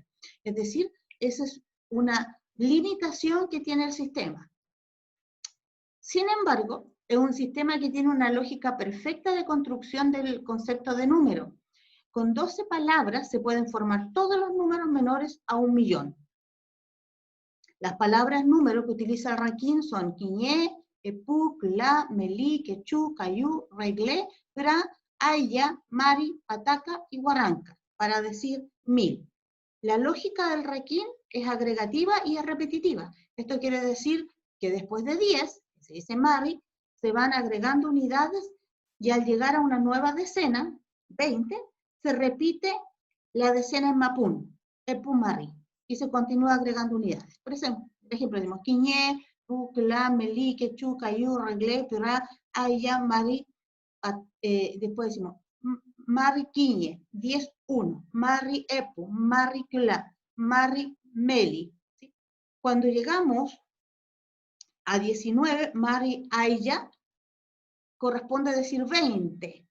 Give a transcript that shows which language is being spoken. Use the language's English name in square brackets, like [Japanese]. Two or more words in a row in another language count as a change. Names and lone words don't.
[Spanish] Es decir, esa es una limitación que tiene el sistema. Sin embargo, es un sistema que tiene una lógica perfecta de construcción del concepto de número. Con 12 palabras se pueden formar todos los números menores a 1.000.000. Las palabras número que utiliza el Raquín son [Mapuche] quiñé, epú, clá, melí, quechú, cayú, reglé, gra, aya, mari, pataca [Spanish] y guaranca, para decir 1000. La lógica del Raquín es agregativa y es repetitiva. Esto quiere decir que después de 10, se dice mari, se van agregando unidades y al llegar a una nueva decena, 20, se repite la decena en mapún, [Mapuche] epú, mari, [Spanish] y se continúa agregando unidades. Por ejemplo, decimos [Mapuche] quiñé, pu, clá, melí, quechú, cayú, reglé, pirá, aya, mari, [Spanish] después decimos [Mapuche] Mari Quiñe, [Spanish] 10-1, [Mapuche] Mari Epu, Mari Cla, Mari Meli. [Spanish] ¿Sí? Cuando llegamos a 19, [Mapuche] Mari Aya, [Spanish] corresponde a decir 20.